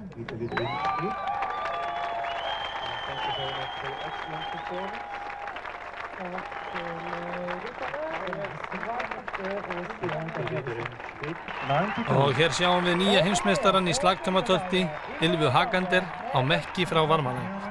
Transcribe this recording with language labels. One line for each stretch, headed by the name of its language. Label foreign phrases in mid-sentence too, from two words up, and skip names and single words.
English: Thank you very much for your excellent performance.
Icelandic: Og hér sjáum við nýja heimsmeistarann í slagtaumatölti, Ylvu Hakander á Mekki frá Varmalæk.